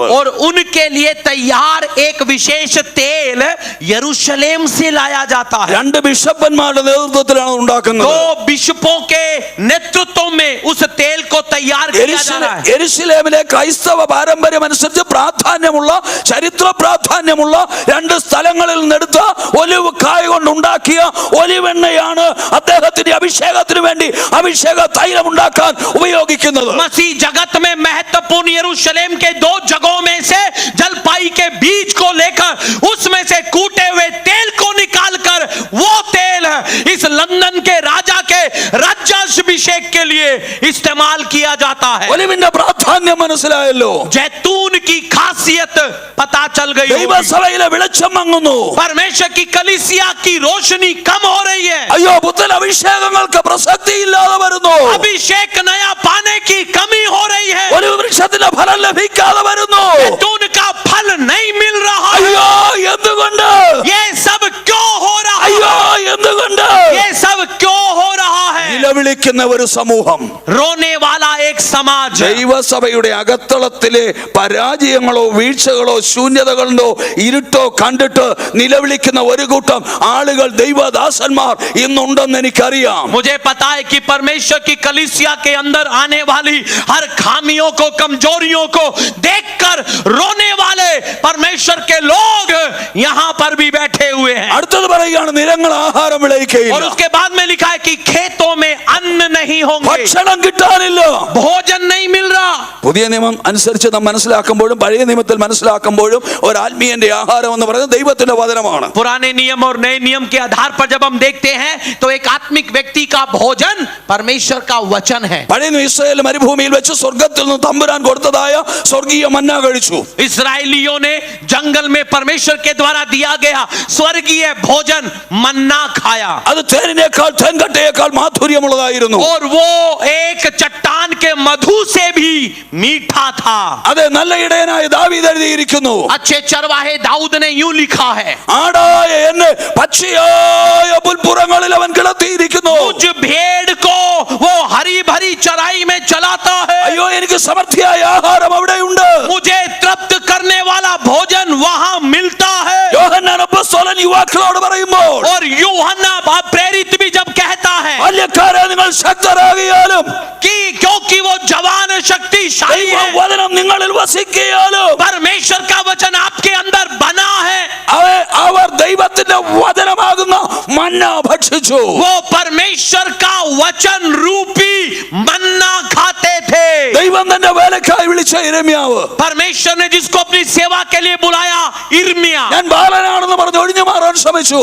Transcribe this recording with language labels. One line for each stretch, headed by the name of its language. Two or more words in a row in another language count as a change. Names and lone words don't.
Hindi: और उनके लिए तैयार एक विशेष तेल यरूशलेम से लाया जाता है।
Malayalam: രണ്ട് ബിഷപ്പന്മാരുടെ നേതൃത്വത്തിലാണ് ഉണ്ടാക്കുന്നത്.
Hindi: 2 बिशपों के नेतृत्व में उस तेल को तैयार किया जा रहा है।
Malayalam: യെരുശലേമിലെ ക്രൈസ്തവ പാരമ്പര്യം അനുസരിച്ച് പ്രാധാന്യമുള്ള, ചരിത്ര പ്രാധാന്യമുള്ള രണ്ട് സ്ഥലങ്ങളിൽ നിന്നെടുത്ത ഒലിവ് കായ കൊണ്ട് ഉണ്ടാക്കിയ ഒലിവെണ്ണയാണ് അദ്ദേഹത്തിന്റെ അഭിഷേകത്തിന് വേണ്ടി അഭിഷേക തൈലം ഉണ്ടാക്കാൻ ഉപയോഗിക്കുന്നത്.
Hindi: मसीह जगत में महत्वपूर्ण यरूशलेम के 2 जगहों में से जलपाई के बीज को लेकर उसमें से कूटे हुए तेल को निकालकर वो तेल इस लंदन के राजा के राज्याभिषेक के लिए इस्तेमाल किया जाता है।
Malayalam: ഒലിവിന്റെ പ്രാധാന്യം മനസ്സിലായല്ലോ.
Hindi: जैतून की खासियत पता चल गई।
Malayalam: ദൈവസഭയിലെ വെളിച്ചം മങ്ങുന്നു.
Hindi: परमेश्वर की कलीसिया की रोशनी कम हो रही है।
Malayalam: അയ്യോ, പുത്തൻ അഭിഷേകങ്ങൾക്ക് പ്രസക്തി ഇല്ലാതെ വരുന്നു.
Hindi: अभिषेक नया पाने की कमी हो रही है।
Malayalam: ഒരു വൃക്ഷത്തിന്റെ ഫലം ലഭിക്കാതെ വരുന്നു.
Hindi: जैतून का फल नहीं मिल रहा है।
Malayalam: അയ്യോ, എന്തുകൊണ്ട്?
Hindi: ये सब क्यों हो रहा
Malayalam: അയ്യോ,
Hindi: है?
Malayalam: എന്തുകൊണ്ട്?
Hindi: ये सब क्यों हो रहा है?
Malayalam: നിലവിളിക്കുന്ന ഒരു സമൂഹം,
Hindi: रोने वाला एक समाज।
Malayalam: ദൈവസഭയുടെ അകത്തളത്തിലെ പരാജയങ്ങളോ വീഴ്ചകളോ ശൂന്യതകളോ ഇരുട്ടോ കണ്ടിട്ട് നിലവിളിക്കുന്ന ഒരു കൂട്ടം ആളുകൾ, ദൈവദാസന്മാർ ഇന്നുണ്ടെന്ന് എനിക്കറിയാം.
Hindi: मुझे पता है कि परमेश्वर की कलीसिया के अंदर आने वाली हर खामियों को, कमजोरियों को देखकर रोने वाले परमेश्वर के लोग यहाँ पर भी बैठे हुए हैं।
Malayalam: അടുത്തത് പറയുകയാണ്, നിലങ്ങൾ ആഹാരം
Hindi: और
Malayalam: വിളയിക്കുകയില്ല.
Hindi: उसके बाद में लिखा है कि खेतों में अन्न नहीं होंगे,
Malayalam: ഭക്ഷണം കിട്ടാനില്ല.
Hindi: भोजन नहीं मिल रहा।
Malayalam: പുതിയ നിയമം അനുസരിച്ച് നാം മനസ്സിലാക്കുമ്പോഴും പഴയ നിയമത്തിൽ മനസ്സിലാക്കുമ്പോഴും ഒരു ആത്മീയന്റെ ആഹാരം എന്ന് പറയുന്നത് ദൈവത്തിന്റെ വചനമാണ്.
Hindi: पुराने नियम और नए नियम के आधार पर जब हम देखते हैं तो एक आत्मिक व्यक्ति का भोजन परमेश्वर का वचन है।
Malayalam: പഴയ ഇസ്രായേൽ മരുഭൂമിയിൽ വെച്ച് സ്വർഗ്ഗത്തിൽ നിന്ന് തമ്പുരാൻ കൊടുത്തതായ സ്വർഗീയ മന്ന കഴിച്ചു.
Hindi: इस्राएलियों ने जंगल में परमेश्वर के द्वारा दिया गया स्वर्गीय भोजन मन्ना खाया,
Malayalam: അത് തേനിനേക്കാൾ തേൻകട്ടയേക്കാൾ മാധുര്യമുള്ളതായിരുന്നു.
Hindi: और वो एक चट्टान के मधु से भी मीठा था।
Malayalam: അത് നല്ല ഇടയനായ ദാവീദ് എഴുതിയിരിക്കുന്നു,
Hindi: अच्छे चरवाहे दाऊद ने यूं लिखा है,
Malayalam: ആടായ എന്നെ പച്ചയായ പുൽപ്പുറങ്ങളിൽ അവൻ കിടത്തിയിരിക്കുന്നു.
Hindi: मुझ भेड़ को वो हरी भरी चराई में चलाता है।
Malayalam: അയ്യോ, എനിക്ക് സമൃദ്ധിയായ ആഹാരം അവിടെയുണ്ട്.
Hindi: मुझे तृप्त करने वाला भोजन वहां मिलता है।
Malayalam: യോഹന്നാൻ അപ്പോസ്തലൻ യുവാക്കളോട് പറയുമ്പോൾ,
Hindi: और यूहन्ना प्रेरित भी जब कहता है
Malayalam: ബാല്യക്കാരെ നിങ്ങൾ ശക്തരാകിയാലും
Hindi: कि क्योंकि वो जवान शक्तिशाली है,
Malayalam: ദൈവവചനം നിങ്ങളിൽ വസിക്കുകയാലും
Hindi: परमेश्वर का वचन आपके अंदर बना है,
Malayalam: അവർ ദൈവത്തിന്റെ വചനമാകുന്ന മന്ന ഭക്ഷിച്ചു.
Hindi: वो परमेश्वर का वचन रूपी मन्ना खाते थे।
Malayalam: ദൈവം തന്റെ വേലക്കായി വിളിച്ച യിരെമ്യാവ്,
Hindi: परमेश्वर ने जिसको अपनी सेवा के लिए बुलाया इर्मिया,
Malayalam: ഞാൻ ബാലനാണെന്ന് പറഞ്ഞ് ഒഴിഞ്ഞു മാറാൻ ശ്രമിച്ചു.